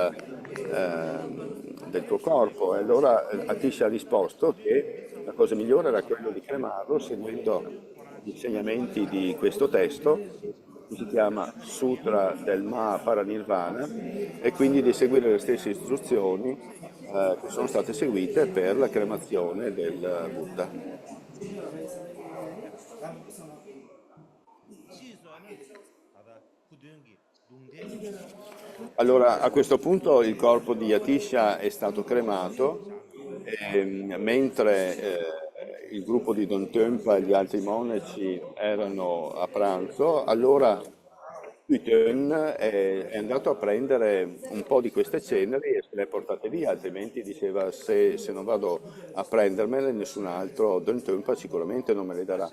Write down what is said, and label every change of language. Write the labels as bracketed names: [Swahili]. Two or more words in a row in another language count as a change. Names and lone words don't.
[Italian] del tuo corpo e allora Atisha ha risposto che la cosa migliore era quello di cremarlo seguendo gli insegnamenti di questo testo che si chiama Sutra del Mahaparanirvana e quindi di seguire le stesse istruzioni che sono state seguite per la cremazione del Buddha. chi so na tada kudungi dungde Allora, a questo punto il corpo di Atisha è stato cremato, changde, mentre il gruppo di Don Tempa e gli altri monaci erano a pranzo, allora Putin è andato a prendere un po' di queste ceneri e se le ha portate via, altrimenti diceva se non vado a prendermele nessun altro Don Tempa sicuramente non me le darà.